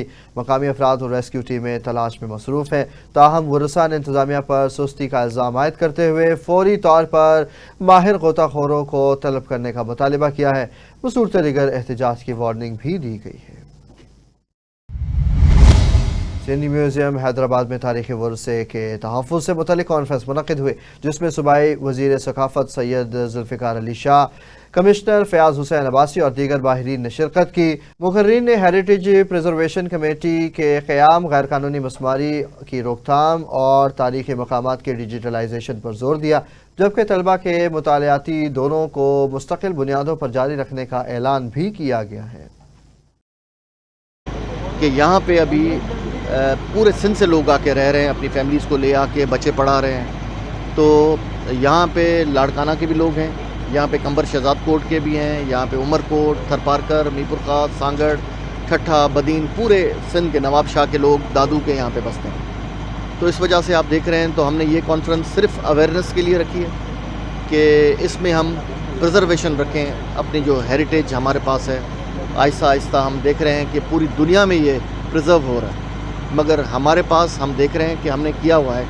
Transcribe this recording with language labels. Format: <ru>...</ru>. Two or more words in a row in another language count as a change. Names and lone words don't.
<ur>مقامی افراد اور ریسکیو ٹیمیں تلاش میں مصروف ہیں۔ تاہم ورثا نے انتظامیہ پر سستی کا الزام عائد کرتے ہوئے فوری طور پر ماہر غوطہ خوروں کو طلب کرنے کا مطالبہ کیا ہے. بصورت دیگر احتجاج کی وارننگ بھی دی گئی ہے. سندھی میوزیم حیدرآباد میں تاریخی ورثے کے تحفظ سے متعلق کانفرنس منعقد ہوئی، جس میں صوبائی وزیر ثقافت سید ذوالفقار علی شاہ، کمشنر فیاض حسین عباسی اور دیگر ماہرین نے شرکت کی. مقررین نے</ur> <en>heritage preservation committee</en> <ur>کے قیام، غیر قانونی مسماری کی روک تھام اور تاریخی مقامات کے ڈیجیٹلائزیشن پر زور دیا، جبکہ طلبہ کے مطالعاتی دونوں کو مستقل بنیادوں پر جاری رکھنے کا اعلان بھی کیا گیا ہے کہ یہاں پہ ابھی پورے سندھ سے لوگ آکے رہ رہے ہیں، اپنی فیملیز کو لے آکے بچے پڑھا رہے ہیں. تو یہاں پہ لاڑکانہ کے بھی لوگ ہیں، یہاں پہ کمبر شہزاد کوٹ کے بھی ہیں، یہاں پہ عمر کوٹ، تھرپارکر، میرپور خاص، سانگھڑ، ٹھٹھہ، بدین، پورے سندھ کے نواب شاہ کے لوگ، دادو کے یہاں پہ بستے ہیں. تو اس وجہ سے آپ دیکھ رہے ہیں، تو ہم نے یہ کانفرنس صرف اویئرنیس کے لیے رکھی ہے کہ اس میں ہم پریزرویشن رکھیں اپنی جو ہیریٹیج ہمارے پاس ہے. آہستہ آہستہ ہم دیکھ رہے ہیں کہ پوری دنیا میں یہ پریزرو ہو رہا ہے، مگر ہمارے پاس ہم دیکھ رہے ہیں کہ ہم نے کیا ہوا ہے.</ur>